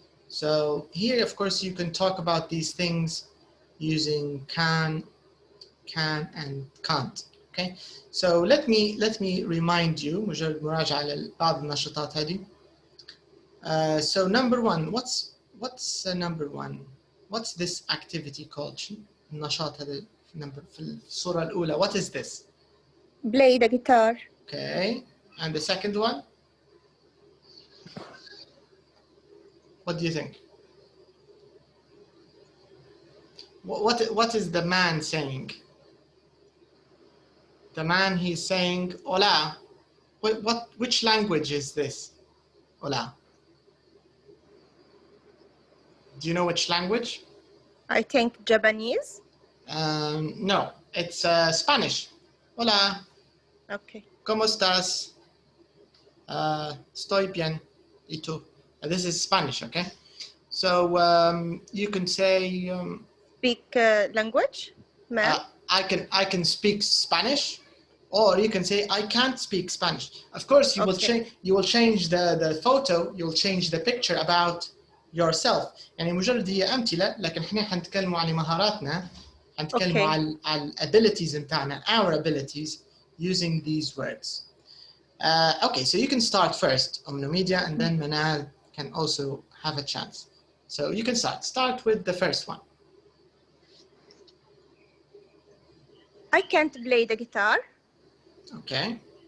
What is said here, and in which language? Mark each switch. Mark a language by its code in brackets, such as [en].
[en] So here, of course, you can talk about these things using can, and can't. Okay. So let me remind you [ar] مجرد مراجعة لبعض النشاطات هذه. [en] So number one, what's number one? What's this activity called? [ar] النشاط هذا number في الصورة الأولى. [en] What is this? Play the guitar. Okay. And the second one? What do you think? What is the man saying? The man, he's saying hola. Which language is this? Hola. Do you know which language? I think Japanese. No, it's Spanish. Hola. Okay. [es] ¿Cómo estás? Estoy bien. ¿Y tú? [en] This is Spanish, okay? So you can say Speak language, ma'am. I can speak Spanish, or you can say I can't speak Spanish. Of course, you will change. You will change the photo. You'll change the picture about yourself. [ar] يعني مجرد هي أمثلة، لكن إحنا حنتكلموا عن مهاراتنا، حنتكلموا عن abilities بتاعنا, [en] our abilities using these words. Okay, so you can start first, Media, and then Manal can also have a chance. So you can start. Start with the first one. I can't play the guitar. Okay.